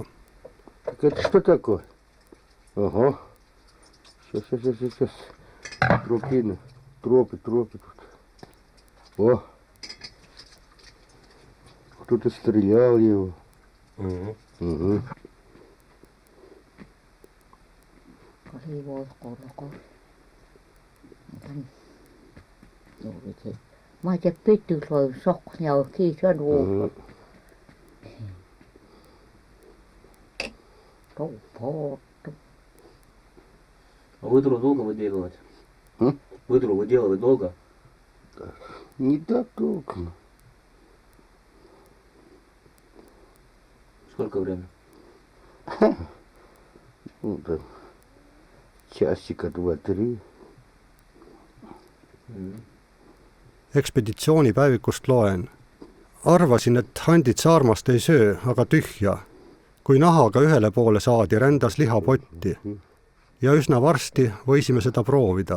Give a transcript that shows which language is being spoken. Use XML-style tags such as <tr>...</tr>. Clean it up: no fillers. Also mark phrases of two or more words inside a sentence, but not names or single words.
<ru>Это что такое? Ага. Сейчас. Тропы тут. О. Кто-то стрелял его. Угу. Mä se pitty soi soknia kiisan uutta. Тупо. А выдру долго выделывать? Выдру выделывать долго? Не так долго. Сколько времени? Ну, там часика 2-3.</ru> <et>ekspeditsioonipäevikust loen. Arvasin, et handid saarmast ei söö, aga tühja. Kui nahaga ühele poole saadi, rändas lihapotti. Ja üsna varsti võisime seda proovida.</et>